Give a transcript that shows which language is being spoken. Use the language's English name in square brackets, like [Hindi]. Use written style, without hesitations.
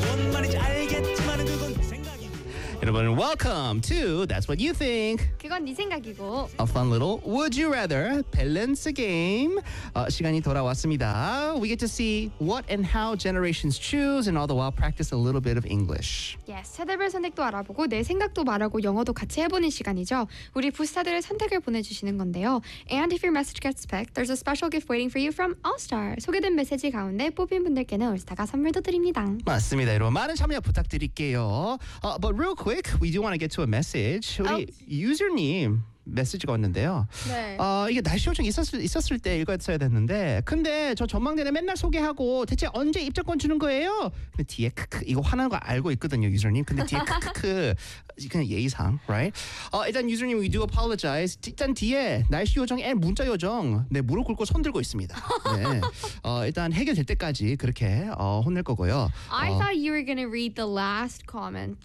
[Korean] 뭔 말인지 알겠지만 그건 네 생각이고. [English] Everyone, welcome to That's What You Think. [Korean] 그건 네 생각이고. [English] A fun little Would You Rather balance game. [Korean] 시간이 돌아왔습니다. [English] We get to see what and how generations choose and all the while practice a little bit of English. Yes, [Korean] 세대별 선택도 알아보고 내 생각도 말하고 영어도 같이 해보는 시간이죠. 우리 부스타들의 선택을 보내주시는 건데요. [English] And if your message gets picked, there's a special gift waiting for you from Allstar. [Korean] 소개된 메시지 가운데 뽑힌 분들께는 올스타가 선물도 드립니다. 맞습니다. 여러분 많은 참여 부탁드릴게요. But real quick, we do want to get to a message. 우리 유저님 메시지가 왔는데요. 네. 이게 날씨 요청 있었을 때 읽었어야 됐는데 근데 저 전망대에 맨날 소개하고 대체 언제 입장권 주는 거예요? 근데 뒤에 크크 이거 화난 거 알고 있거든요, 유저님. 근데 뒤에 크크크 그냥 예의상, right? 일단 유저님, [English] we do apologize. [Korean] 일단 뒤에 날씨 요정 and 문자 요정 네, 무릎 꿇고 손 들고 있습니다. 네. 일단 해결될 때까지 그렇게 혼낼 거고요. [English] I thought you were going to read the last comment.